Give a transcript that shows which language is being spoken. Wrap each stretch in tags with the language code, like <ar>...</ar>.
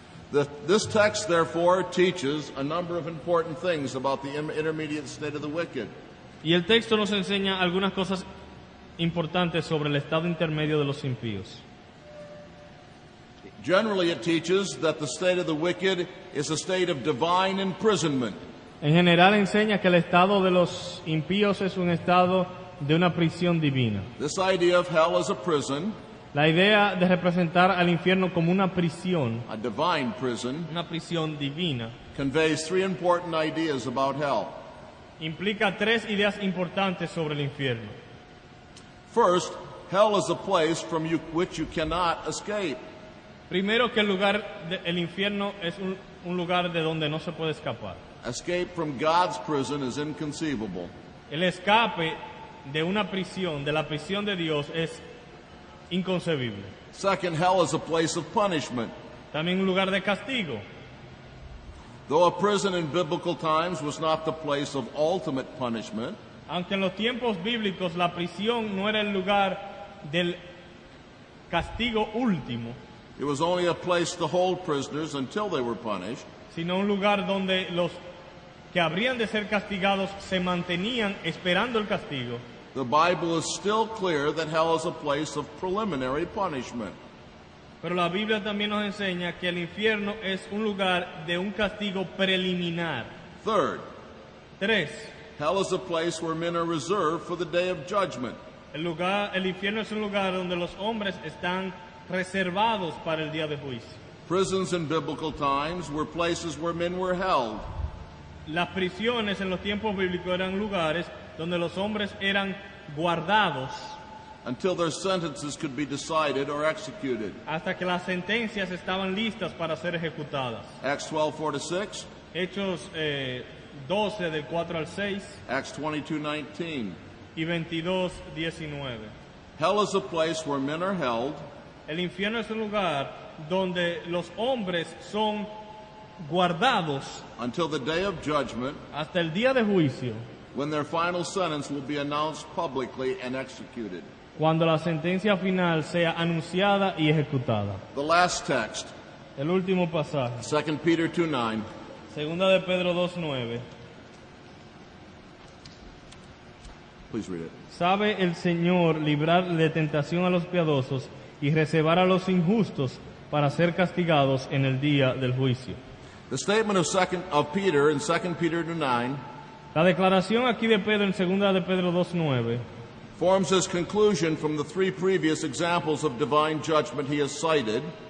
<en>This text, therefore, teaches a number of important things about the intermediate state of the wicked.</en> <es>Y el texto nos enseña algunas cosas importantes sobre el estado intermedio de los impíos.</es> <en>Generally, it teaches that the state of the wicked is a state of divine imprisonment.</en> <es>En general enseña que el estado de los impíos es un estado de una prisión divina.</es> <en>This idea of hell as a prison,</en> <es>La idea de representar al infierno como una prisión una prisión divina,</es> <en>conveys three important ideas about hell.</en> <es>implica tres ideas importantes sobre el infierno.</es> <en>First, hell is a place from which you cannot escape.</en> <es>Primero, que el infierno es un lugar de donde no se puede escapar.</es> <en>Escape from God's prison is inconceivable.</en> <es>El escape de una prisión, de la prisión de Dios, es inconcebible.</es> <en>Second, hell is a place of punishment.</en> <es>También un lugar de castigo.</es> <en>Though a prison in biblical times was not the place of ultimate punishment,</en> <es>Aunque en los tiempos bíblicos la prisión no era el lugar del castigo último,</es> <en>it was only a place to hold prisoners until they were punished.</en> <es>sino un lugar donde los que habrían de ser castigados se mantenían esperando el castigo.</es> <en>The Bible is still clear that hell is a place of preliminary punishment.</en> <es>Pero la Biblia también nos enseña que el infierno es un lugar de un castigo preliminar.</es> <en>Third,</en> <es>3.</es> <en>hell is a place where men are reserved for the day of judgment.</en> <es>El infierno es un lugar donde los hombres están reservados para el día de juicio.</es> <en>Prisons in biblical times were places where men were held.</en> <es>Las prisiones en los tiempos bíblicos eran lugares donde los hombres eran guardados</es> <en>Until their sentences could be decided or executed.</en> <es>hasta que las sentencias estaban listas para ser ejecutadas.</es> <en>Acts 12:4-6,</en> <es>Hechos 12 del 4 al 6</es> <en>Acts 22:19.</en> <es>y 22:19.</es> <en>Hell is a place where men are held</en> <es>El infierno es un lugar donde los hombres son guardados</es> <en>until the day of judgment,</en> <es>hasta el día de juicio,</es> <en>when their final sentence will be announced publicly and executed.</en> <es>cuando la sentencia final sea anunciada y ejecutada.</es> <en>The last text,</en> <es>El último pasaje,</es> <en>2 Peter 2:9.</en> <es>segunda de Pedro 2:9.</es> <en>Please read it.</en> <es>Sabe el Señor librar de tentación a los piadosos y reservar a los injustos para ser castigados en el día del juicio.</es> <en>The statement of Peter in 2 Peter 2:9</en> <es>La declaración aquí de Pedro en segunda de Pedro 2:9</es> <en>forms his conclusion from the three previous examples of divine judgment he has cited,</en>